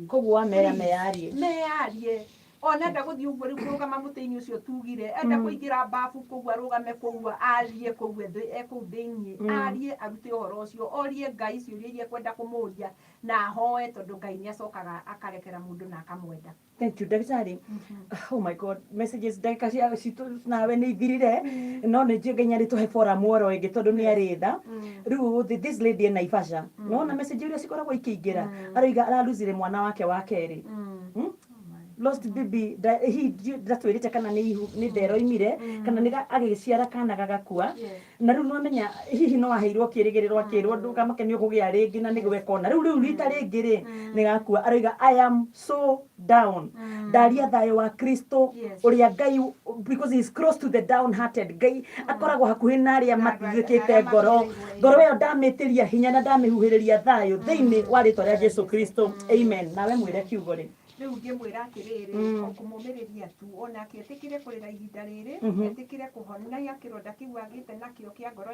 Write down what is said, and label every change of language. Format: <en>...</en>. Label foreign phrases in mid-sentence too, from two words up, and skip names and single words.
<ki>koguo wamera mearie ona nda guthii uguo riu kurugama muti-ini ucio tugire enda kuingira bafu koguo arugame koguo arie koguo kuu thiini arie arute uhoro ucio orie Ngai ciuria iria kwenda kumuria na ahoe tondu Ngai ni acokaga akarekera mundu na akamwenda.</ki> <en>Thank you, Daktari. Oh my God,</en> <ki>messages ndagika cia citu nawe ni ithirire no ni njie Ngai arituhe forum oro ingi tondu ni aritha riu</ki> <en>this lady in Naivasha</en> <ki>no na message iria cikoragwo ikiingira aroiga araluzire mwana wake wa keri</ki> <en>lost baby</en> <ki>ndatwirite kana ni ndero imire kana ni agiciara kana gagakua na riu no menya hihi no aheirwo kirigiriro akirwo ndukamakenio kugia ringi na nigwe kona riu rita ringi ri ni gakua aroiga</ki> <en>I am so down</en> <ki>daria thayo wa Kristo uria Ngai</ki> <en>because he is close to the down hearted</en> <ki>Ngai akoragwo hakuhi na aria matithikite ngoro yo ndamitiria hinya na ndamihuhiriria thayo thiini wa ritwa ria Jesu Kristo. Amen. Nawe mwire kiugo ri riu ngimwira atiriri okumumiriria tu ona akietikire kurira ihinda riri etikire kuhonia kironda kiu agite nakio kia ngoro</ki>